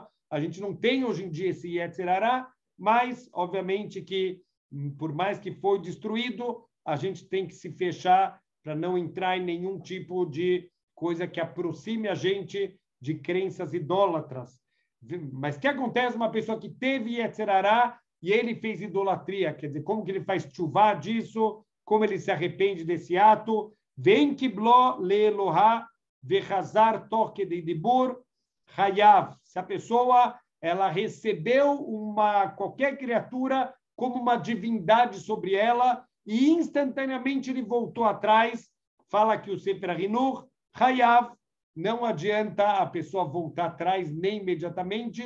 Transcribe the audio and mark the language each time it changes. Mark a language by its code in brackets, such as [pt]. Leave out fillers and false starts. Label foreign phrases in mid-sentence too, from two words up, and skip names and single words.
[pt] A gente não tem hoje em dia esse [he] יצר הרע, [pt] mas, obviamente, que por mais que foi destruído, a gente tem que se fechar para não entrar em nenhum tipo de coisa que aproxime a gente de crenças idólatras. Mas o que acontece uma pessoa que teve [he] יצר הרע, [pt] e ele fez idolatria. Quer dizer, como que ele faz tchuvá disso? Como ele se arrepende desse ato? [he] וקיבלו לאלוה וחזר תוך כדי דיבור חייב. [pt] Se a pessoa ela recebeu qualquer criatura como uma divindade sobre ela e instantaneamente ele voltou atrás, fala que o Sefer HaHinuch, hayav, não adianta a pessoa voltar atrás nem imediatamente.